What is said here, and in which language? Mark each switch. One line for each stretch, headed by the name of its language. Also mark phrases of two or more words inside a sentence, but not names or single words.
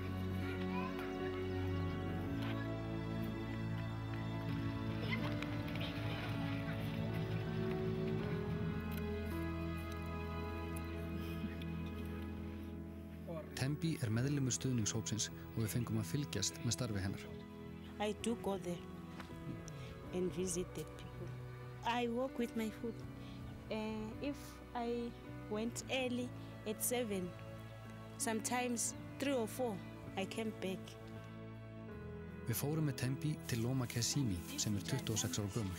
Icelandic: Tembi er meðlimur stuðningshópsins og við fengum að fylgjast með starfi hennar.
English: I do go there and visit the people. I walk with my food. If I went early at 7, sometimes 3 or 4, I came back.
Icelandic: Við fórum með Tembi til Loma Kesimi sem er 26 ára gömul.